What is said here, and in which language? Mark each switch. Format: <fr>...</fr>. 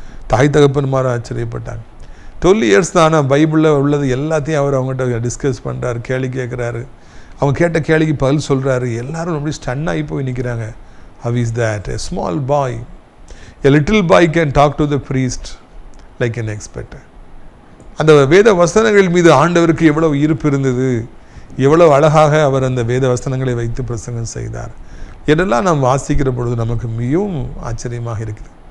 <ta>தாய் தகப்பன்மார ஆச்சரியப்பட்டாங்க. 12 இயர்ஸ் தான். ஆனால் பைபிளில் உள்ளது எல்லாத்தையும் அவர் அவங்ககிட்ட டிஸ்கஸ் பண்ணுறாரு, கேள்வி கேட்குறாரு. அவங்க கேட்ட கேள்விக்கு பதில் சொல்கிறாரு. எல்லாரும் அப்படி ஸ்டன் ஆகி போய் நிற்கிறாங்க.</ta> <en>How is that? A small boy, a little boy can talk to the priest like an expert.</en> <ta>அந்த வேத வசனங்கள் மீது ஆண்டவருக்கு எவ்வளவு ஈர்ப்பு இருந்தது, எவ்வளவு அழகாக அவர் அந்த வேத வசனங்களை வைத்து பிரசங்கம் செய்தார் என்றெல்லாம் நாம் வாசிக்கிற பொழுது நமக்கு மிகவும் ஆச்சரியமாக இருக்குது.</ta>